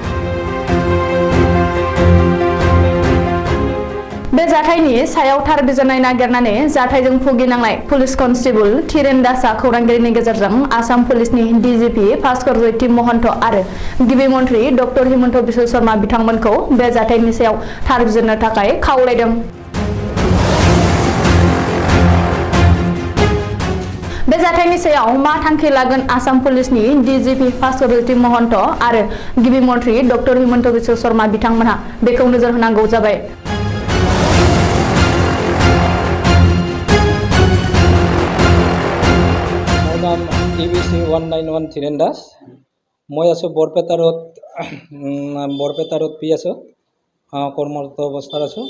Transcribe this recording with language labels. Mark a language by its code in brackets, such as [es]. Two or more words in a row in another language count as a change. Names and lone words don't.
[brx] बे जाथायनि सायाव थार बिजिरनाय नागिरनानै जाथायजों भुगिनांनाय पुलिस कनस्टेबल धीरेन दासआ खौरांगिरिनि गेजेरजों आसाम पुलिसनि डीजीपी भास्कर ज्योति महन्त आरो गिबि मन्त्रि डक्टर हिमन्त बिश्व शर्मा बिथांमोनखौ बे जाथायनि सायाव थार बिजिरनो थाखाय खावलायदों। बे जाथायनि सायाव मा थांखि लागोन आसाम पुलिसनि डीजीपी भास्कर ज्योति महन्त आरो गिबि मन्त्रि डक्टर हिमन्त बिश्व शर्मा बिथांमोनहा बेखौ नोजोर होनांगौ जाबाय। [as] TBC 191 ধীৰেন দাস। মই আছোঁ বৰপেটা ৰোড পি আছোঁ, কৰ্মৰত অৱস্থাত আছোঁ।